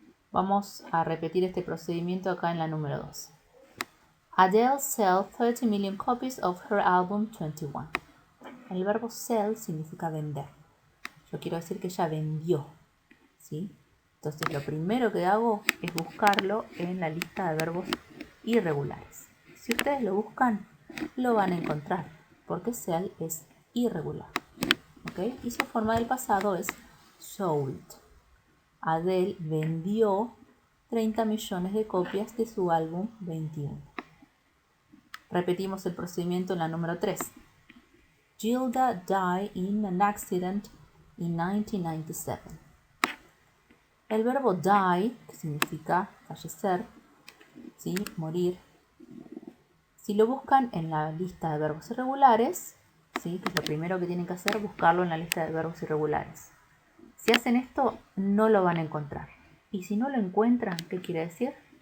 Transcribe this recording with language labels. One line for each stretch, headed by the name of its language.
Spanish: Vamos a repetir este procedimiento acá en la número 2.
English: Adele sold 30 million copies of her album 21.
Spanish: El verbo sell significa vender. Yo quiero decir que ella vendió, ¿sí? Entonces lo primero que hago es buscarlo en la lista de verbos irregulares. Si ustedes lo buscan, lo van a encontrar, porque sell es irregular, ¿ok? Y su forma del pasado es sold. Adele vendió 30 millones de copias de su álbum 21. Repetimos el procedimiento en la número 3.
English: Gilda died in an accident in 1997.
Spanish: El verbo die, que significa fallecer, ¿sí?, morir, si lo buscan en la lista de verbos irregulares, ¿sí?, que es lo primero que tienen que hacer, buscarlo en la lista de verbos irregulares. Si hacen esto, no lo van a encontrar. Y si no lo encuentran, ¿qué quiere decir?